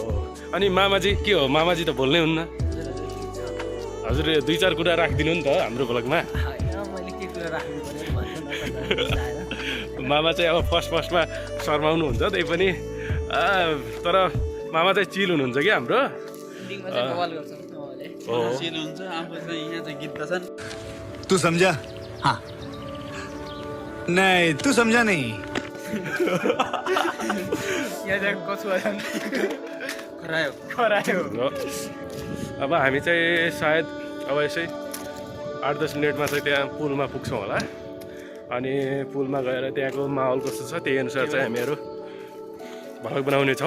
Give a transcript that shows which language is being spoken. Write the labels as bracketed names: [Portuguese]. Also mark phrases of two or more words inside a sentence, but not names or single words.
[Nepali] अनि मामाजी के हो? मामाजी त बोल्नै हुन्न। हजुर दुई चार कुरा राखिदिनु नि त हाम्रो भ्लगमा। मामा चाहिँ अब फर्स्टमा शर्माउनु हुन्छ, त्यही पनि तर मामा चाहिँ चिल हुनुहुन्छ कि हाम्रो। [Hindi] तू समझा? हाँ नहीं, तू समझा नहीं। [Nepali] अब हामी चाहिँ सायद अब यसै 8-10 मिनटमा चाहिँ त्यहाँ पुलमा पुग्छौँ होला। अनि पुलमा गएर त्यहाँको माहौल कस्तो छ त्यही अनुसार चाहिँ हामीहरू भ्लग बनाउने छौँ।